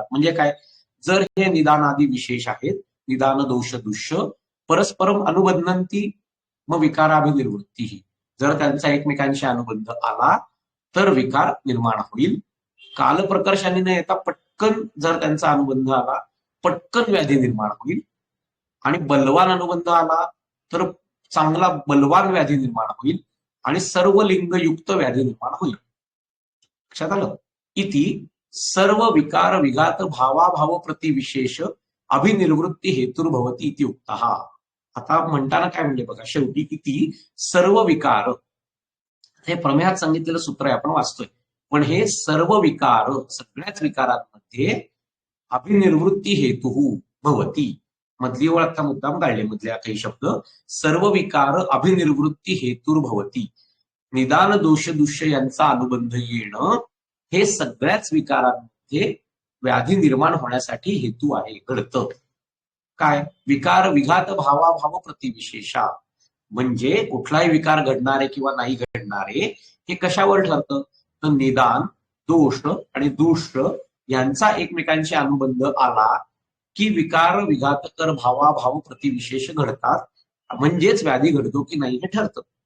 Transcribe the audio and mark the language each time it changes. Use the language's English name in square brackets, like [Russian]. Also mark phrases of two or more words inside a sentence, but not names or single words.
[Marathi] म्हणजे काय, जर हे निदानादी विशेष आहेत, निदान दोष दुष्य [Sanskrit] परस्परम अनुबंधंती [Marathi] मग विकाराभिनिर्वृत्ती, जर त्यांचा एकमेकांशी अनुबंध आला तर विकार निर्माण होईल. कालप्रकर्षाने न येता पटकन जर त्यांचा अनुबंध आला पटकन व्याधी निर्माण होईल. आणि बलवान अनुबंध आला तर चांगला बलवान व्याधी निर्माण होईल आणि सर्व लिंगयुक्त व्याधी निर्माण होईल. लक्षात आलं. [Sanskrit] इति सर्व विकार विघात भावाभाव प्रतिविशेष अभिनिर्वृत्ती हेतुर्भवती इति उक्तः. [Marathi] आता म्हणताना काय म्हणले बघा, शेवटी [Sanskrit] इति सर्व विकार, [Marathi] हे प्रमेयात सांगितलेलं सूत्र आहे आपण वाचतोय, पण हे सर्व विकार, सगळ्याच विकारांमध्ये [Sanskrit] अभिनिर्वृत्ती हेतु भवती, [Marathi] मधली ओळ आता मुद्दाम काढले मधल्या काही शब्द, [Sanskrit] सर्व विकार अभिनिर्वृत्ती हेतुर्भवती, [Marathi] निदान दोष दुष्य यांचा अनुबंध येणं हे सगळ्याच विकारांमध्ये व्याधी निर्माण होण्यासाठी हेतू आहे, घडतं. काय, [Sanskrit] विकार विघात भावाभाव प्रतिविशेषा, [Marathi] म्हणजे कुठलाही विकार घडणारे किंवा नाही घडणारे हे कशावर ठरतं तर निदान दोष आणि दुष्ट यांचा एकमेकांशी अनुबंध आला की [Sanskrit] विकार विघातकर भावाभाव प्रतिविशेष [Marathi] घडतात, म्हणजेच व्याधी घडतो की नाही हे ठरतं.